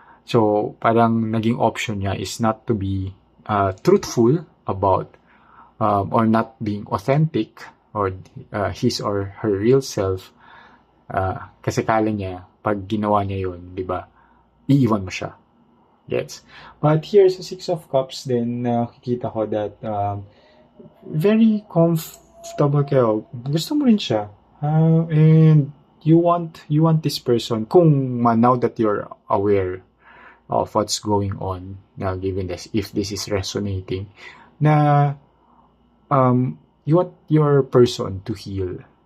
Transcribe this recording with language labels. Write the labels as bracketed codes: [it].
[en] So, [tl] parang naging [en] option niya is not to be truthful about or not being authentic or his or her real self. [tl] Kasi kala niya, pag ginawa niya yun, di ba, iiwan mo siya. [en] Yes. But here's a Six of Cups, [tl] then nakikita ko [en] that very comfortable kayo. [tl] Gusto mo rin siya. [en] And you want this person, now that you're aware of what's going on, now given this, if this is resonating, na you want your person to heal.